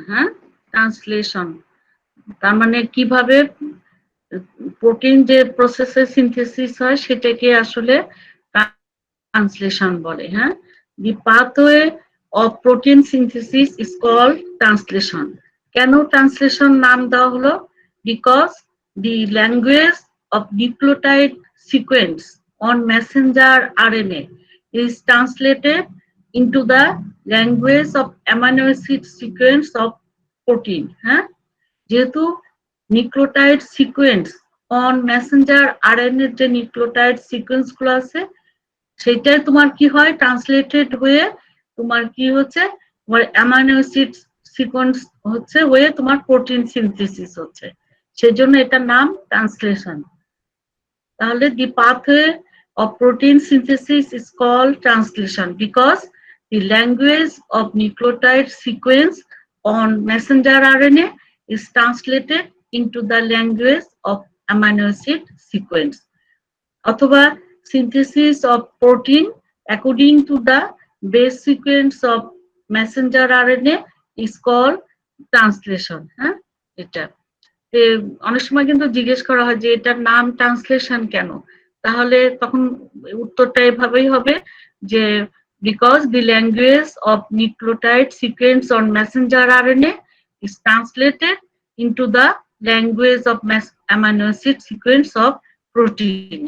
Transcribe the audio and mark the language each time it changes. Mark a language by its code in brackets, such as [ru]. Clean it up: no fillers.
[bn] হ্যাঁ, ট্রান্সলেশন তার মানে কিভাবে প্রোটিন যে প্রসেসে সিনথেসিস হয় সেটাকে আসলে ট্রান্সলেশন বলে। [en] হ্যাঁ, the pathway of protein synthesis is called translation. [bn] কেন ট্রান্সলেশন নাম দেওয়া হলো? [en] Because the language of nucleotide sequence on messenger RNA is translated into the language of amino acid sequence of protein. [bn] হ্যাঁ, যেহেতু nucleotide sequence on Messenger RNA যে nucleotide sequence গুলো আছে সেটাই তোমার কি হয় ট্রান্সলেটেড হয়ে তোমার কি হচ্ছে, তোমার অ্যামাইনো অ্যাসিড সিকোয়েন্স হচ্ছে হয়ে তোমার প্রোটিন সিনথেসিস হচ্ছে, সেজন্য এটার নাম ট্রান্সলেশন। [en] তাহলে the pathway of protein synthesis is called translation because the language of nucleotide sequence on messenger RNA is translated into the language of amino acid sequence. অথবা synthesis of protein according to the base sequence of messenger RNA is called translation. [bn] হ্যাঁ, এটা অনেক সময় কিন্তু জিজ্ঞেস করা হয় যে এটার নাম ট্রান্সলেশন কেন, তাহলে তখন উত্তরটা এভাবেই হবে যে [en] Because the language of nucleotide sequence on messenger RNA is translated into the language of amino acid sequence of protein.